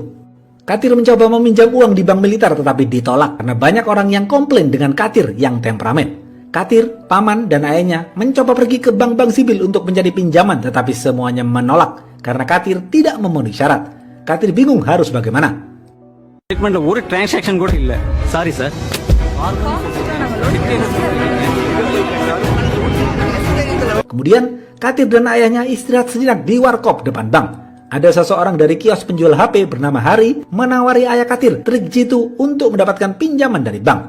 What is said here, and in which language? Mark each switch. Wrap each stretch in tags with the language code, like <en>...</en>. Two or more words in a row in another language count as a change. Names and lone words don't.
<id>Katir mencoba meminjam uang di bank militer tetapi ditolak karena banyak orang yang komplain dengan Katir yang temperamen. Katir, paman, dan ayahnya mencoba pergi ke bank-bank sipil untuk mencari pinjaman tetapi semuanya menolak karena Katir tidak memenuhi syarat. Katir bingung harus bagaimana.</id> <ta>ஒரு டிரான்சாக்ஷன் கூட இல்ல.</ta> <en>sorry sir.</en> <id>Kemudian Katir dan ayahnya istirahat sejenak di warkop depan bank. Ada seseorang dari kios penjual HP bernama Hari menawari ayah Katir trik jitu untuk mendapatkan pinjaman dari bank.</id>